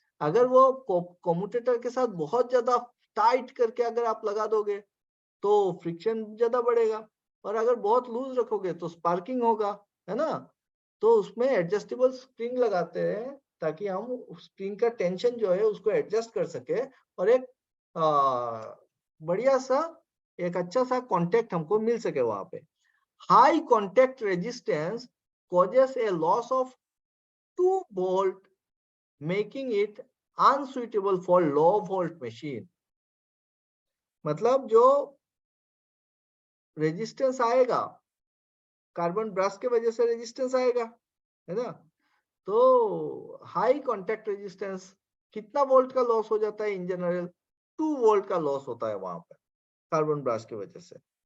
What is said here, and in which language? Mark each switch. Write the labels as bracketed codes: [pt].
[hi] अगर वो कम्यूटेटर के साथ बहुत ज्यादा टाइट करके अगर आप लगा दोगे तो फ्रिक्शन ज्यादा बढ़ेगा, और अगर बहुत लूज रखोगे तो स्पार्किंग होगा, है ना। तो उसमें एडजस्टेबल स्प्रिंग लगाते हैं ताकि हम स्प्रिंग का टेंशन जो है उसको एडजस्ट कर सके और एक बढ़िया सा, एक अच्छा सा कांटेक्ट हमको मिल सके वहां पे। [en] High contact resistance causes a loss of 2 volt, making it unsuitable for low volt machine। [hi] मतलब जो रेजिस्टेंस आएगा, कार्बन ब्रश के वजह से रेजिस्टेंस आएगा, है ना। तो हाई कांटेक्ट रेजिस्टेंस, कितना वोल्ट का लॉस हो जाता है इन जनरल, 2 वोल्ट का लॉस होता है वहां पर कार्बन ब्रश की वजह से।